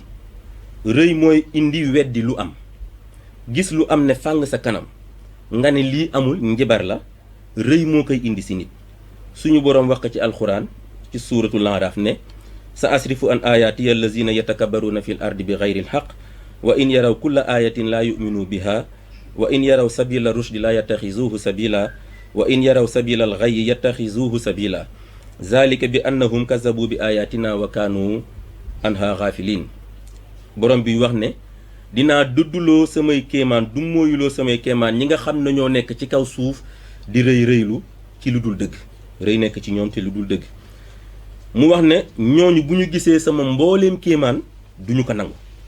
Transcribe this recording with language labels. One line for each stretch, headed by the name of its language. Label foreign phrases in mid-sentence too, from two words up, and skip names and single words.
Wolof: rëy mooy indi weddi lu am gis lu am ne fàng sa kanam nga ne lii amul njibar la rëy moo koy indi si nit suñu boroom wax ko ci alxuraan ci suuratul Araaf ne
Arabic: سأصرف عن آياتي الذين يتكبرون في الأرض بغير الحق وإن يروا كل آية لا يؤمنوا بها وإن يروا سبيل الرشد لا يتخذوه سبيلا وإن يروا سبيل الغي يتخذوه سبيلا ذلك بأنهم كذبوا بآياتنا وكانوا عنها غافلين
Wolof: borom bi wax ne dinaa dudduloo samay kéemaan du mooyuloo samay kéemaan ñi nga xam ne ñoo nekk ci kaw suuf di rëylu ci lu dul dëgg rëy nekk ci ñoom te lu dul dëgg mu wax ne ñooñu bu ñu gisee sama mbooleem kéemaan duñu ko nangu